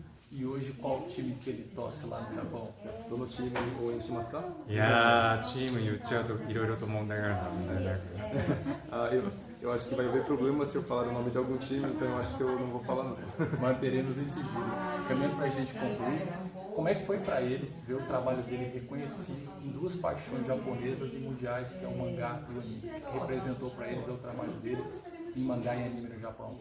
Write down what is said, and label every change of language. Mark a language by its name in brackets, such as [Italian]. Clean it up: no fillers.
[Portuguese] E hoje qual time que ele torce lá no Japão? [Japanese] どのチームに応援しますか？いやーチーム言っちゃうといろいろと問題があるんだね。 [Portuguese] Eu acho que vai haver problema se eu falar o nome de algum time, então eu acho que eu não vou falar não. Manteremos em sigilo. Caminhando para a gente concluir, como é que foi para ele ver o trabalho dele reconhecido em duas paixões japonesas e mundiais, que é o mangá e o anime? Que representou para ele ver o trabalho dele em mangá e anime no Japão?